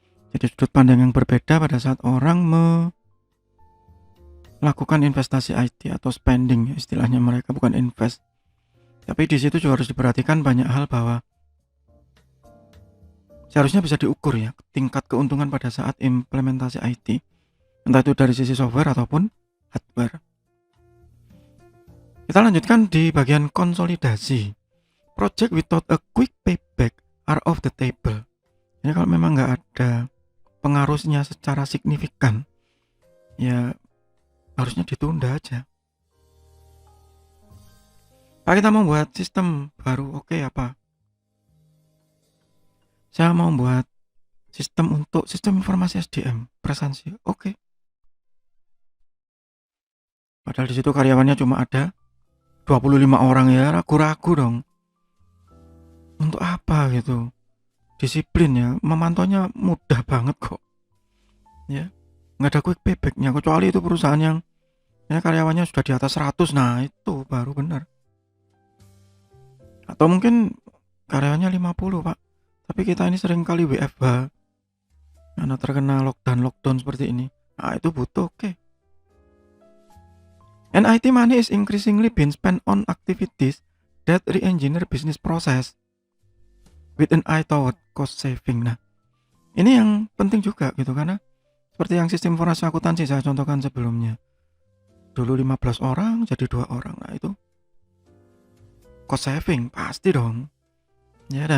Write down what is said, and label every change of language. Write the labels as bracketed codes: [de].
[id] Jadi sudut pandang yang berbeda pada saat orang melakukan investasi IT atau spending, istilahnya mereka bukan invest. Tapi di situ juga harus diperhatikan banyak hal bahwa seharusnya bisa diukur ya tingkat keuntungan pada saat implementasi IT, entah itu dari sisi software ataupun hardware. Kita lanjutkan di bagian konsolidasi. [en] Project without a quick payback are off the table. [id] Ini kalau memang nggak ada pengaruhnya secara signifikan, ya harusnya ditunda aja. Pak, kita mau buat sistem baru, oke apa? Saya mau buat sistem untuk sistem informasi SDM, presansi, oke. Padahal di situ karyawannya cuma ada 25 orang, ya ragu-ragu dong. Untuk apa gitu? Disiplin ya, memantaunya mudah banget kok. Ya, nggak ada quick paybacknya, kecuali itu perusahaan yang ya karyawannya sudah di atas 100, nah itu baru benar. Atau mungkin karyawannya 50 pak, tapi kita ini sering kali WFH karena terkena lockdown seperti ini, nah itu butuh oke. [en] And IT money is increasingly being spent on activities that re-engineer business process with an eye toward cost saving. [id] Nah ini yang penting juga gitu, karena seperti yang sistem informasi akuntansi saya contohkan sebelumnya, dulu 15 orang jadi 2 orang, nah itu cost saving pasti dong ya.